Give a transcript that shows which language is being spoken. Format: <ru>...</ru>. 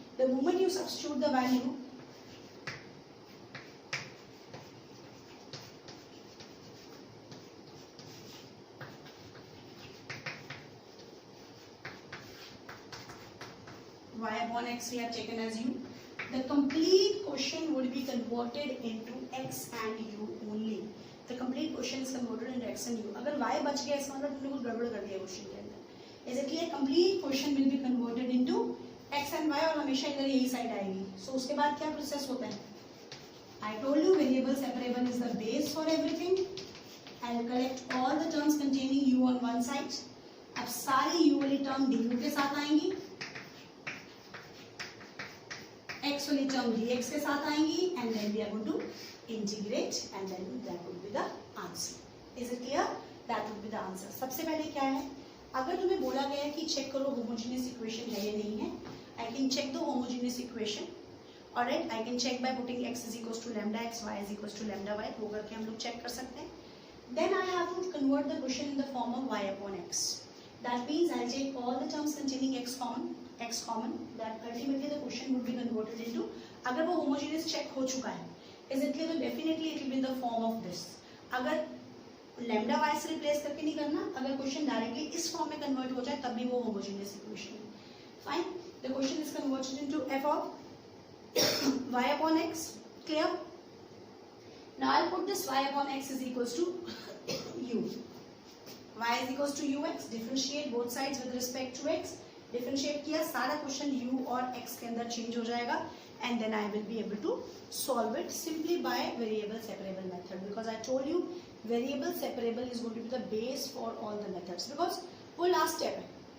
<en>The moment you substitute the value, y upon x we have taken as u. The complete quotient would be converted into x and u only. The complete quotient is converted into x and u.</en> <hi>अगर y बच गया इसका मतलब तुमने कुछ गड़बड़ कर दिया क्वेश्चन के अंदर.</hi> <en>Is it clear? Complete quotient will be converted into x and y</en> <hi>और हमेशा इधर यही साइड आएगी.</hi> <en>So उसके बाद क्या प्रोसेस होता है? I told you variable separable is the base for everything. I'll collect all the terms containing u on one side.</en> <hi>अब सारी u वाली term du के साथ आएंगी.</hi> <en>x वाली term dx</en> <hi>के साथ आएंगी</hi> <en>and then we are going to integrate and then that would be the answer. Is it clear? That would be the answer.</en> <hi>सबसे पहले क्या है, अगर तुम्हें बोला गया है कि चेक करो homogeneous equation है या नहीं है,</hi> <en>I can check the homogeneous equation. Alright, I can check by putting x is equals to lambda x, y is equals to lambda y.</en> <hi>वो करके हम लोग check कर सकते हैं.</hi> <en>Then I have to convert the quotient in the form of y upon x. That means I'll take all the terms containing x common. That ultimately the quotient would be converted into.</en> <hi>अगर वो homogeneous check हो चुका है,</hi> <en>is it clear? तो definitely it will be in the form of this.</en> <hi>अगर lambda y से replace करके नहीं करना, अगर क्वेश्चन डायरेक्टली इस फॉर्म में कन्वर्ट हो जाए तब भी वो होमोजेनियस इक्वेशन है. Fine.</hi> <en>The question is converted into f of y upon x. Clear? Now I'll put this y upon x is equals to u. Y is equals to ux. Differentiate both sides with respect to x.</en> <hi>Differentiate किया, सारा question u और x के अंदर change हो जाएगा</hi> <en>and then I will be able to solve it simply by variable separable method, because I told you variable separable is going to be the base for all the methods, because</en> <hi>वो last step है.</hi>